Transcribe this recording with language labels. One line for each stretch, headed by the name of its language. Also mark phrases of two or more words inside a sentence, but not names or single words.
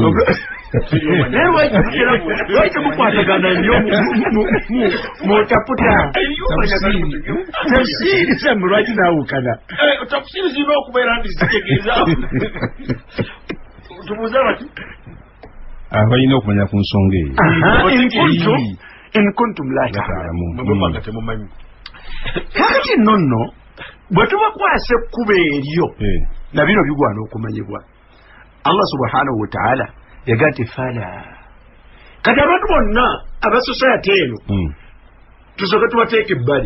Ganda: naye lwaki mukwatagana nnyo mutaputa tafsiri zammwe lwaki zawukana tafsiri zirina okubeera nti zitegeeza tubuuze bati abalina okumanya ku nsonga eyo
Arabic: إن كنتم لا تعلمون temumanyi
Ganda: kakati nonno bwe tubakwasa ekkuba eryo na bino bigwana okumanyibwa
Arabic: الله سبحانه وتعالى
Ganda: yagaa nti fala kati abantu bonna abasosayate eno tusooke tubateeka ebbali